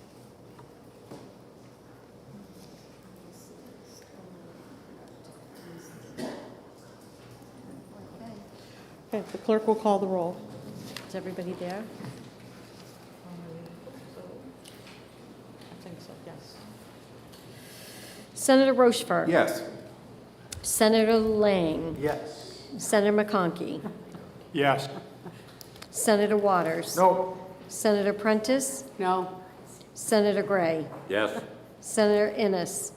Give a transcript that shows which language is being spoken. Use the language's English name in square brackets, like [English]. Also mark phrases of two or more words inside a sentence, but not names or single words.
[English] Okay, the clerk will call the roll. Is everybody there? I think so, yes. Senator Rochefort? Yes. Senator Lang? Yes. Senator McConkey? Yes. Senator Waters? No. Senator Prentice? No. Senator Gray? Yes. Senator Innes?